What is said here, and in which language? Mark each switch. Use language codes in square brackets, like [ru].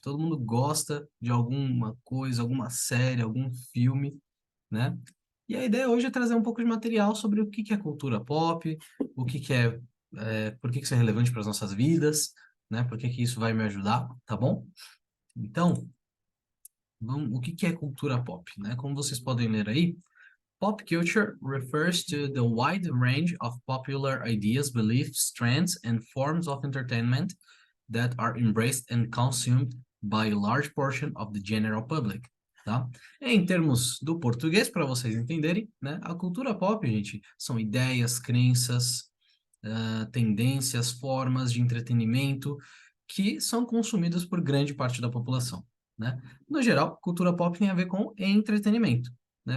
[pt] Todo mundo gosta de alguma coisa, alguma série, algum filme, né? E a ideia hoje é trazer um pouco de material sobre o que que é cultura pop, o que que por que que isso é relevante para as nossas vidas, né? Por que que isso vai me ajudar, tá bom? Então, o que que é cultura pop, né? Como vocês podem ler aí, [en] pop culture refers to the wide range of popular ideas, beliefs, trends, and forms of entertainment that are embraced and consumed by a large portion of the general public, tá? [pt] Em termos do português, para vocês entenderem, né? A cultura pop, gente, são ideias, crenças, tendências, formas de entretenimento que são consumidas por grande parte da população, né? No geral, cultura pop tem a ver com entretenimento, né?